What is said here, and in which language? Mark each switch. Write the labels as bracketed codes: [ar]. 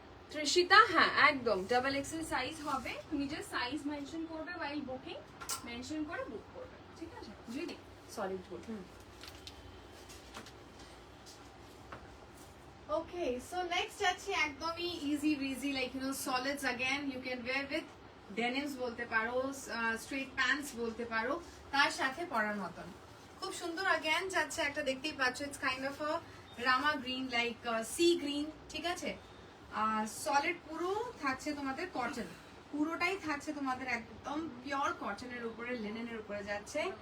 [bn] ত্রিশিতা, হ্যাঁ একদম double XL size হবে, তুমি যে সাইজ মেনশন করবে ওয়াইল বুকিং, মেনশন করে বুক করবে, ঠিক আছে, বুঝলি, solid good. [en] Okay, so next আছে একদমই easy breezy, like you know, solids again you can wear with denims বলতে পারো, straight pants বলতে পারো, [bn] তার সাথে পরার মতন খুব সুন্দর again যাচ্ছে একটা, দেখতেই পাচ্ছ [en] it's kind of a rama green, like sea green, ঠিক আছে। [bn] আর সলিড পুরো থাকছে তোমাদের কটন, পুরোটাই থাকছে তোমাদের একদম পিওর কটনের উপরে, লিনেনের উপরে যাচ্ছে।